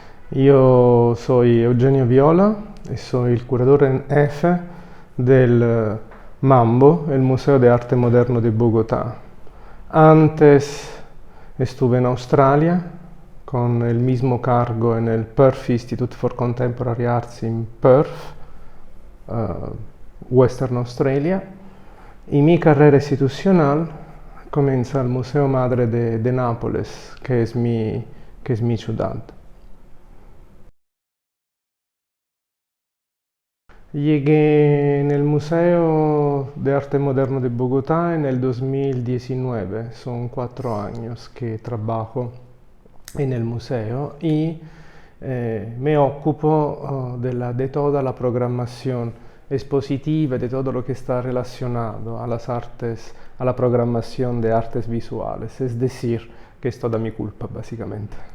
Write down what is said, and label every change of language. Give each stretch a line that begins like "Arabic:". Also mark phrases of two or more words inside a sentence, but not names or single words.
Spanish: Io soy Eugenio Viola e soy
Italian: il curatore
Spanish: en jefe del Mambo, el Museo de Arte Moderno de Bogotá. Antes estuve en Australia con el mismo cargo en el Perth Institute for Contemporary Arts in Perth, Western Australia, y mi carrera institucional comienza al Museo Madre de Nápoles, que es mi ciudad. Llegué en el Museo de Arte Moderno de Bogotá en el 2019, son 4 años que trabajo en el museo y me ocupo de toda la programación expositiva, de todo lo que está relacionado a las artes, a la programación de artes visuales, es decir, que es toda mi culpa básicamente.